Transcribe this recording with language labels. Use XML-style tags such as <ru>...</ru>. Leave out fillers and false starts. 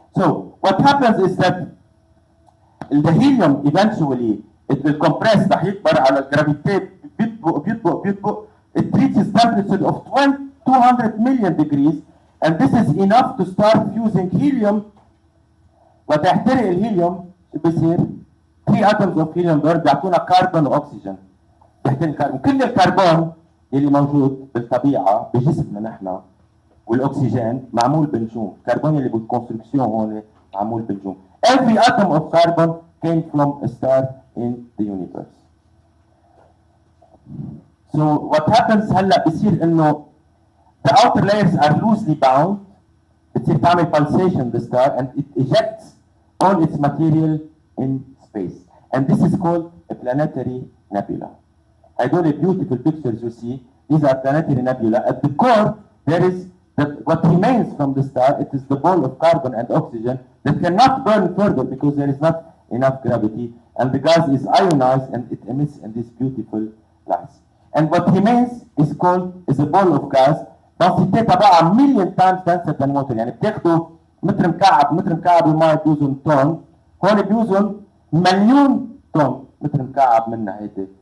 <en>So what happens is that the helium eventually it will compress</en> <ar>رح يكبر على الجرافيتي بيطبق</ar> <en>it reaches temperature of 200 million degrees, and this is enough to start fusing helium.</en> <ar>وتحترق الهيليوم شو بصير؟</ar> <en>3 atoms of helium</en> <ar>دول بيعطونا كربون واكسجين. بيحترق الكربون، كل الكربون اللي موجود بالطبيعه بجسمنا نحن والاكسجين معمول بنجوم، الكربون اللي بالكونستركسيون هون معمول بنجوم.</ar> <en>Every atom of carbon came from a star in the universe. So what happens</en> <ar>هلا بصير انه</ar> <en>the outer layers are loosely bound.</en> <ar>بتصير تعمل</ar> <en>pulsation the star and it ejects all its material in space. And this is called a planetary nebula.</en> <ar>هدول</ar> <en>beautiful pictures you see, these are planetary nebula. At the core there is what remains from the star. It is the ball of carbon and oxygen that cannot burn further because there is not enough gravity, and the gas is ionized and it emits in these beautiful lights. And what remains is a ball of gas</en> <ar>densité تبعها مليون تايمز</ar> <en>denser than water.</en> <ar>يعني بتاخدوا متر مكعب الماء بيوزن طن، هون بيوزن مليون طن متر مكعب منها هيدي.</ar>